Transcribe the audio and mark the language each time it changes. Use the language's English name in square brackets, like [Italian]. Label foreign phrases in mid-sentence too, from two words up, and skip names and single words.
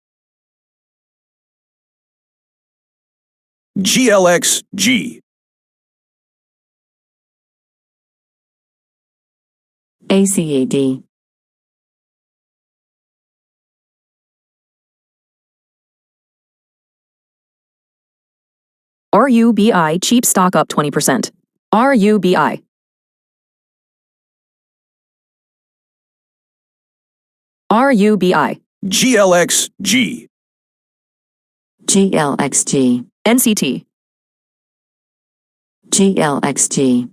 [English] GLXG. ACAD, RUBI cheap stock up 20%. RUBI. RUBI. GLXG. GLXG, NCT. GLXG,